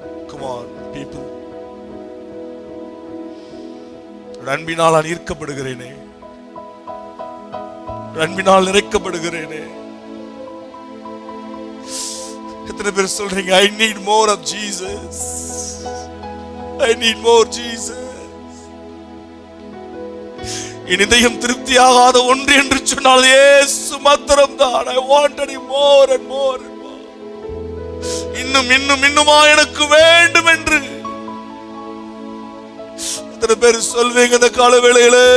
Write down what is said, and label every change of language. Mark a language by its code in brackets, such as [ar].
[en] Come on, people. [ta] அன்பினால் நான் ஈர்க்கப்படுகிறேனே, அன்பினால் நிறைக்கப்படுகிறேனே. எத்தனை பேர் சொல்றீங்க, [en] I need more of Jesus, I need more Jesus. [ta] என் இதயம் திருப்தியாகாத ஒன்று என்று சொன்னால் இயேசு மாத்திரம் தான். [en] I wanted him more and more and more. [ta] இன்னும் இன்னும் இன்னுமா எனக்கு வேண்டும் என்று எத்தனை பேர் சொல்வீங்க இந்த கால வேளையில?